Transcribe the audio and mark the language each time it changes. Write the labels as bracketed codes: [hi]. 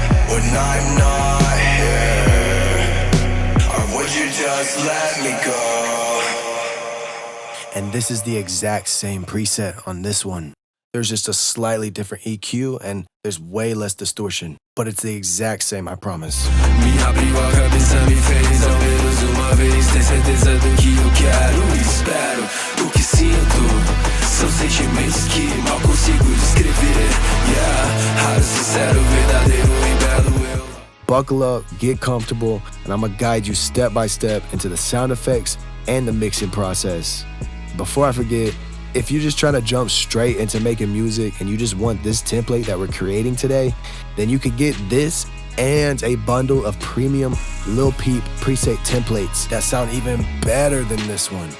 [en] When I'm not here, or would you just let me go? And this is the exact same preset on this one. There's just a slightly different EQ and there's way less distortion, but it's the exact same, I promise. [pt] Minha abriu a cabeça, me fez ao menos uma vez ter certeza do que eu quero e espero. O que sinto são sentimentos que mal consigo descrever. Yeah, raro, sincero, verdadeiro e belo eu. [en] Buckle up, get comfortable, and I'm gonna guide you step by step into the sound effects and the mixing process. Before I forget, if you're just trying to jump straight into making music and you just want this template that we're creating today, then you could get this and a bundle of premium Lil Peep preset templates that sound even better than this one.